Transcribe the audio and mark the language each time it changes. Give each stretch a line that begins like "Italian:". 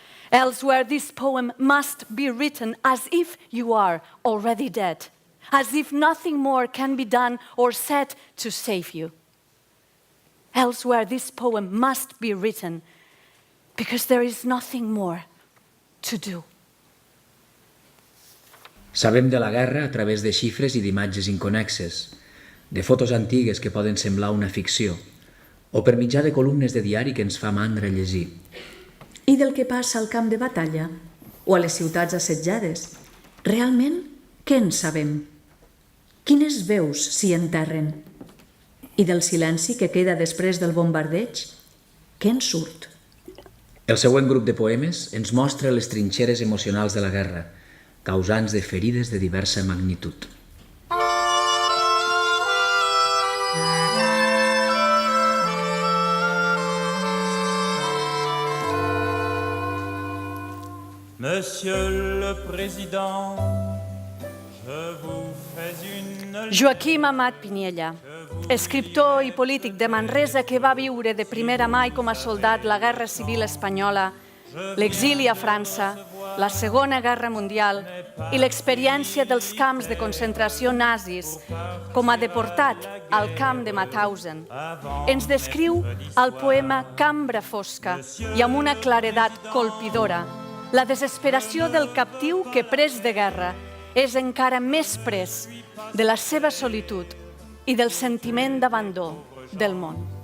English: Elsewhere, this poem must be written as if you are already dead, as if nothing more can be done or said to save you. Elsewhere, this poem must be written because there is nothing more to do.
Catalan: Sabem de la guerra a través de xifres i d'imatges inconexes, de fotos antigues que poden semblar una ficció, o per mitjà de columnes de diari que ens fa mandra llegir. I del que passa al camp de batalla o a les ciutats assetjades? Realment, què en sabem? Quines veus s'hi enterren? I del silenci que queda després del bombardeig? Què en surt? El següent grup de poemes ens mostra les trinxeres emocionals de la guerra, causants de ferides de diversa magnitud.
French: Monsieur le Président, je vous fais une...
Catalan: Joaquim Amat Piniella, escriptor i polític de Manresa que va viure de primera mà i com a soldat la Guerra Civil Espanyola, l'exili a França, la Segona Guerra Mundial i l'experiència dels camps de concentració nazis com a deportat al camp de Mauthausen, ens descriu al poema Cambra fosca i amb una claredat colpidora la desesperació del captiu que, pres de guerra, és encara més pres de la seva solitud i del sentiment d'abandó del món.